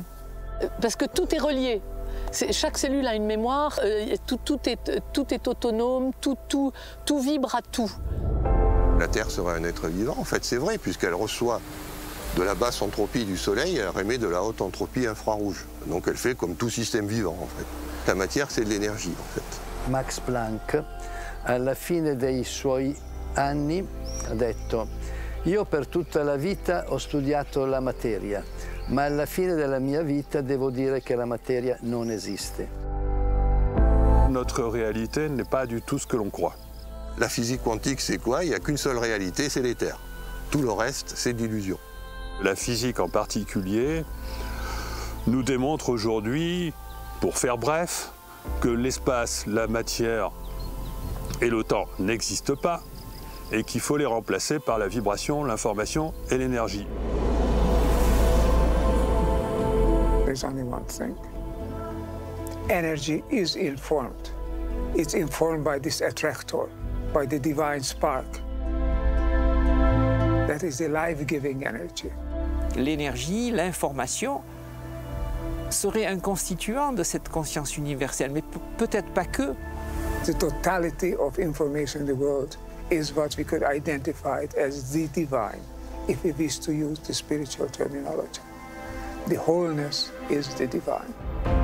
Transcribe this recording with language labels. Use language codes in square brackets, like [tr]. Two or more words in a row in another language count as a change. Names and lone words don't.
[fr] Parce que tout est relié. Chaque cellule a une mémoire, tout est autonome, tout vibre à tout. La Terre serait un être vivant, en fait, c'est vrai, puisqu'elle reçoit de la basse entropie du Soleil et elle émet de la haute entropie infrarouge. Donc elle fait comme tout système vivant, en fait. La matière, c'est de l'énergie, en fait. [it] Max Planck, alla fine dei suoi anni, ha detto: io per tutta la vita ho studiato la materia, ma alla fine della mia vita devo dire che la materia non esiste. [fr] Notre réalité n'est pas du tout ce que l'on croit. La physique quantique, c'est quoi? Il n'y a qu'une seule réalité, c'est l'éther. Tout le reste, c'est de l'illusion. La physique en particulier nous démontre aujourd'hui, pour faire bref, que l'espace, la matière et le temps n'existent pas et qu'il faut les remplacer par la vibration, l'information et l'énergie. [en] There's only one thing. Energy is informed. It's informed by this attractor, by the divine spark. That is the life-giving energy. [fr] L'énergie, l'information serait un constituant de cette conscience universelle, mais peut-être pas que. [en] The totality of information in the world is what we could identify as the divine, if we wish to use the spiritual terminology. The wholeness is the divine.